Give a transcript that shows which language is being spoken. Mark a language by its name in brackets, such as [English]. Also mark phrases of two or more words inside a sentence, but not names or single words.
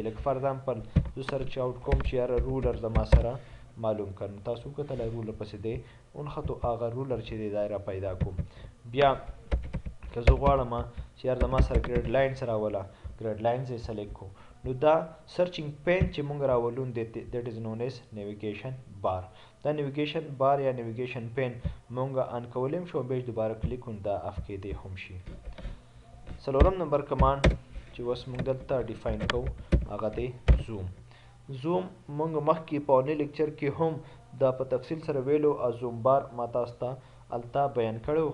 [Pashto] لکه [English] for example [Pashto] زه [English] search out [Pashto] کوم چې یاره رولر زما سره معلوم کړ. نو تاسو وکتلی رولر پسې دی ونښتو، هغه رولر چې دی دا را پیدا کوم. بیا که زه غواړم چې یار زما سره [English] grid lines [Pashto] راوله، [English] grid lines [Pashto] یې سلیکټ کو. نو دا [English] searching pane [Pashto] چې مونږ راولو [English] that is known as navigation bar. [Pashto] دا [English] navigation bar [Pashto] یا [English] navigation pane [Pashto] مونږ آن کولی هم شو، بیا دوباره کلیک کړو دا اف کېدی هم شي. څلورم نمبر کمانډ چې اوس مونږ دلته ډیفاین کوو هغه دی زوم. زوم مونږ مخکې په اولني لیکچر کې هم دا په تفصیل سره ویلو او [English] zoom bar [Pashto] ما تاسو ته هلته بیان کړی و.